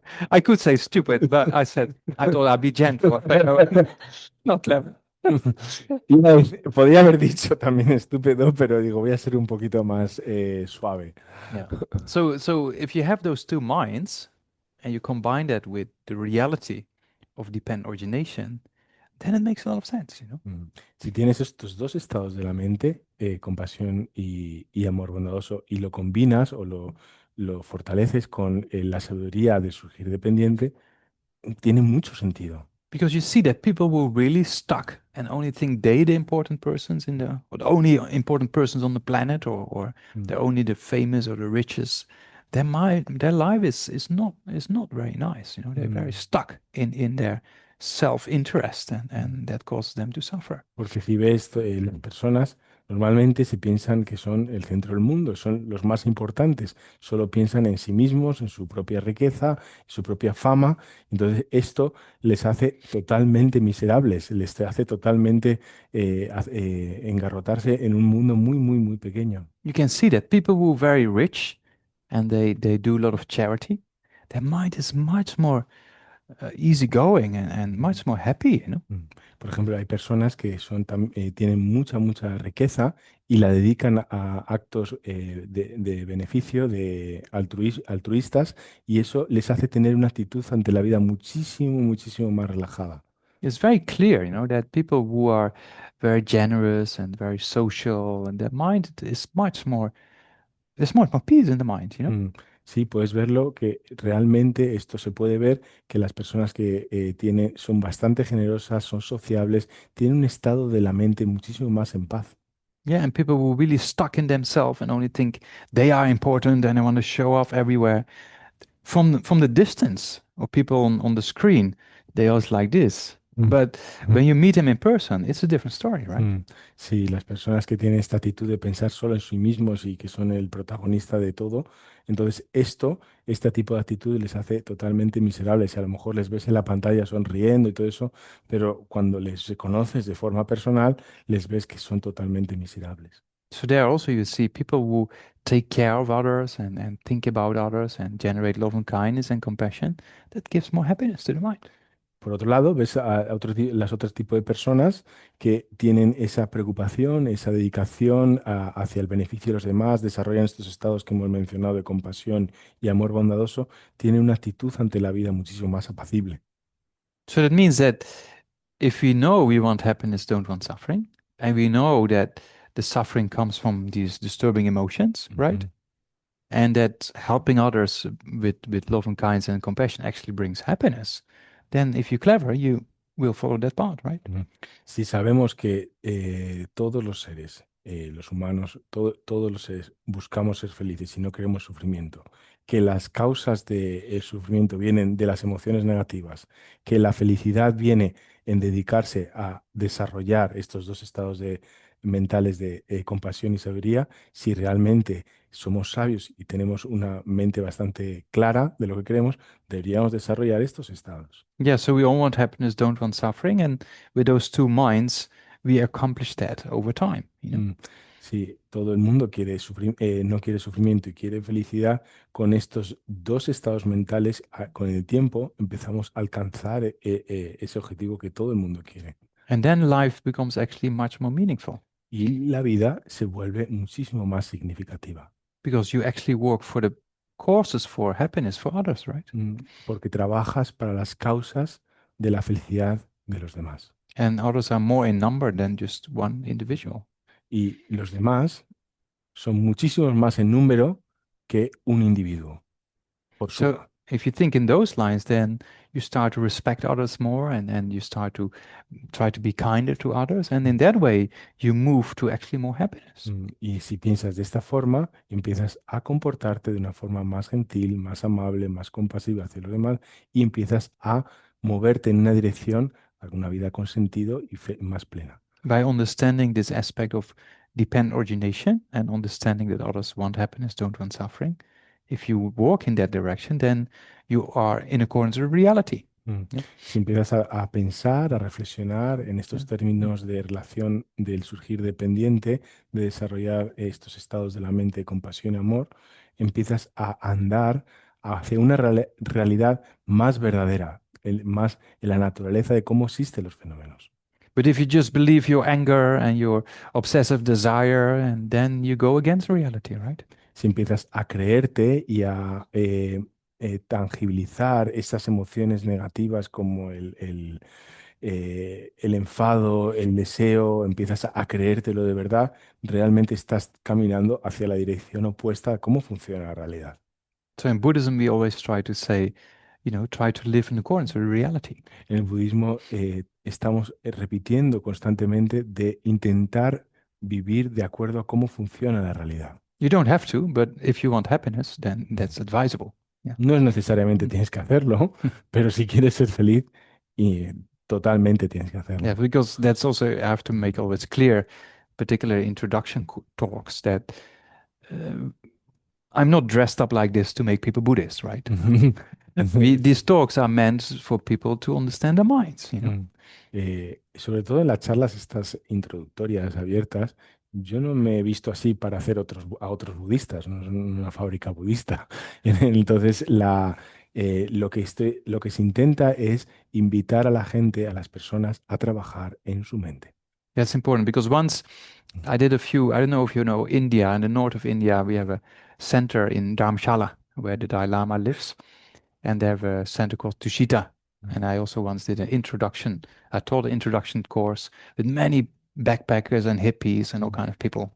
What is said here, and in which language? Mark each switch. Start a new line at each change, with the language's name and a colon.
English: I could say stupid, but I thought I'd be gentle. Not clever.
Spanish: Podría haber dicho también estúpido, pero digo, voy a ser un poquito más suave.
English: Yeah. So if you have those two minds and you combine that with the reality of dependent origination, then it makes a lot of sense, you know?
Spanish: Si tienes estos dos estados de la mente, compasión y amor bondadoso, y lo combinas o lo fortaleces con la sabiduría de surgir dependiente, tiene mucho sentido.
English: Because you see that people who are really stuck and only think they the important persons in the or the only important persons on the planet or they're only the famous or the richest, their life is not very nice. You know, they're very stuck in their self-interest and that causes them to suffer.
Spanish: Porque si ves, las personas normalmente se piensan que son el centro del mundo, son los más importantes, solo piensan en sí mismos, en su propia riqueza, en su propia fama. Entonces esto les hace totalmente miserables, les hace totalmente engarrotarse en un mundo muy, muy, muy pequeño.
English: You can see that people who are very rich and they do a lot of charity, their mind is much more easygoing and much more happy, you know.
Spanish: Por ejemplo, hay personas que tienen mucha, mucha riqueza y la dedican a actos de beneficio, altruistas, y eso les hace tener una actitud ante la vida muchísimo, muchísimo más relajada.
English: It's very clear, you know, that people who are very generous and very social and their mind is there's much more peace in the mind, you know.
Spanish: Sí, puedes verlo que realmente esto se puede ver que las personas que son bastante generosas, son sociables, tienen un estado de la mente muchísimo más en paz.
English: Yeah, and people who really stuck in themselves and only think they are important and they want to show off everywhere. From the distance of people on the screen, they always like this. Mm. But when you meet them in person, it's a different story, right?
Spanish: Mm, sí, las personas que tienen esta actitud de pensar solo en sí mismos y que son el protagonista de todo, entonces este tipo de actitud les hace totalmente miserables. Y a lo mejor les ves en la pantalla sonriendo y todo eso, pero cuando les conoces de forma personal, les ves que son totalmente miserables.
English: So there also you see people who take care of others and think about others and generate love and kindness and compassion. That gives more happiness to the mind.
Spanish: Por otro lado, ves las otros tipos de personas que tienen esa preocupación, esa dedicación hacia el beneficio de los demás, desarrollan estos estados que hemos mencionado de compasión y amor bondadoso, tienen una actitud ante la vida muchísimo más apacible.
English: So that means that if we know we want happiness, don't want suffering, and we know that the suffering comes from these disturbing emotions, right? Ujú. And that helping others with love and kindness and compassion actually brings happiness, then if you're clever, you will follow that path, right? Ujú.
Spanish: Si sabemos que todos los seres, los humanos, todos los seres buscamos ser felices y no queremos sufrimiento, que las causas del sufrimiento vienen de las emociones negativas, que la felicidad viene en dedicarse a desarrollar estos dos estados mentales de compasión y sabiduría, si realmente somos sabios y tenemos una mente bastante clara de lo que queremos, deberíamos desarrollar estos estados.
English: Yeah, so we all want happiness, don't want suffering, and with those two minds, we accomplish that over time, you know?
Spanish: Mm, sí, todo el mundo quiere no quiere sufrimiento y quiere felicidad. Con estos dos estados mentales, con el tiempo empezamos a alcanzar ese objetivo que todo el mundo quiere.
English: And then life becomes actually much more meaningful
Spanish: Y la vida se vuelve muchísimo más significativa,
English: because you actually work for the causes for happiness for others, right?
Spanish: porque trabajas para las causas de la felicidad de los demás.
English: And others are more in number than just one individual.
Spanish: Y los demás son muchísimos más en número que un individuo, por
English: So
Spanish: suma.
English: if you think in those lines, then you start to respect others more and you start to try to be kinder to others. And in that way, you move to actually more happiness.
Spanish: Y si piensas de esta forma, empiezas a comportarte de una forma más gentil, más amable, más compasiva hacia los demás y empiezas a moverte en una dirección a una vida con sentido y más plena.
English: By understanding this aspect of dependent origination and understanding that others want happiness, don't want suffering, if you walk in that direction, then you are in accordance with reality. Mm. Yeah.
Spanish: Si empiezas a pensar, a reflexionar en estos términos de relación del surgir dependiente, de desarrollar estos estados de la mente de compasión y amor, empiezas a andar hacia una realidad más verdadera, más en la naturaleza de cómo existen los fenómenos.
English: But if you just believe your anger and your obsessive desire, and then you go against reality, right?
Spanish: Si empiezas a creerte y a tangibilizar esas emociones negativas como el enfado, el deseo, empiezas a creértelo de verdad, realmente estás caminando hacia la dirección opuesta a cómo funciona la realidad.
English: So in Buddhism, we always try to say, try to live in accordance with reality.
Spanish: En el budismo estamos repitiendo constantemente de intentar vivir de acuerdo a cómo funciona la realidad.
English: You don't have to, but if you want happiness, then that's advisable. Yeah.
Spanish: No es necesariamente Mm. tienes que hacerlo, pero si quieres ser feliz, y totalmente tienes que hacerlo.
English: Yeah, because that's also, I have to make always clear, particularly introduction talks, that I'm not dressed up like this to make people Buddhists, right? These talks are meant for people to understand their minds, you know.
Spanish: Sobre todo en las charlas estas introductorias abiertas, yo no me he visto así para hacer a otros budistas, no es una fábrica budista. Entonces, lo que se intenta es invitar a la gente, a las personas, a trabajar en su mente.
English: That's important because once I did I don't know if you know India, in the north of India, we have a center in Dharamshala where the Dalai Lama lives, and they have a center called Tushita. And I also once did I taught an introduction course with many backpackers and hippies and all kind of people.